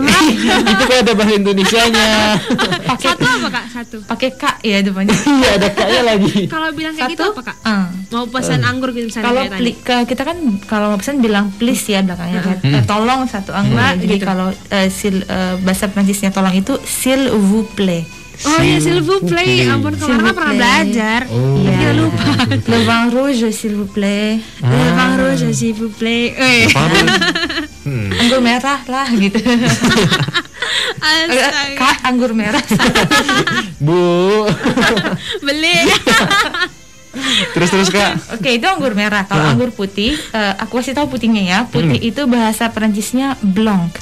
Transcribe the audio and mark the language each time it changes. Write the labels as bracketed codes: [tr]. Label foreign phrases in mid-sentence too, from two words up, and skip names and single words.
[id] Itu kan ada bahasa Indonesianya. Satu apa Kak? Satu. Pakai K ya depannya. Iya, ada K-nya lagi. Kalau bilang kayak gitu apa Kak? Mau pesan anggur gitu misalnya Kalau kayak tadi. kita kan kalau mau pesan bilang please ya belakangnya kan. Tolong satu anggur. Jadi kalau bahasa Prancisnya tolong itu [fr] s'il vous plaît. Oh iya, s'il vous plaît. [id] Ampun, kemarin pernah belajar. Iya, lupa. [fr] Le Vin Rouge s'il vous plaît. Le Vin Rouge s'il vous plaît. [id] Anggur merah lah gitu. Kak, anggur merah. Bu. Beli. Terus Kak. Oke, itu anggur merah. Kalau anggur putih, aku kasih tahu putihnya ya. Putih itu bahasa Perancisnya blanc.